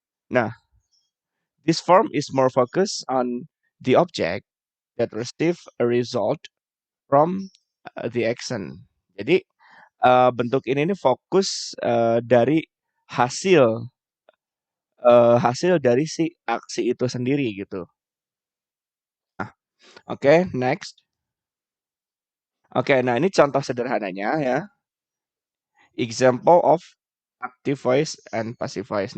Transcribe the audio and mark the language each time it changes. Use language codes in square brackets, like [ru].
[en] Nah, this form is more focused on the object that receive a result from the action. [id] Jadi bentuk ini nih fokus dari hasil hasil dari si aksi itu sendiri gitu. Nah, oke, next. Oke, nah ini contoh sederhananya ya. [en] Example of active voice and passive voice.